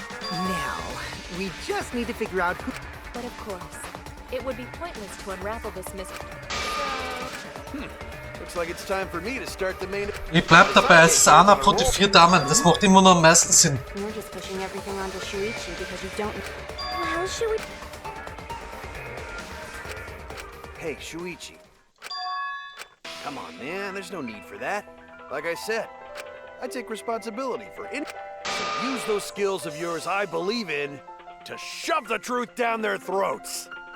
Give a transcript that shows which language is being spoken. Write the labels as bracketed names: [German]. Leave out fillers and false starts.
[English] Now, we just need to figure out who... But of course, it would be pointless to unravel this mystery. Looks like it's time for me to start the main... [German] Ich bleib dabei, es ist einer von den 4 Damen. Das macht immer noch am meisten Sinn. [English] You're just pushing everything onto Shuichi because you don't... Well, should we... Hey, Shuichi. Come on, man. There's no need for that. Like I said, I take responsibility for any... So use those skills of yours I believe in to shove the truth down their throats.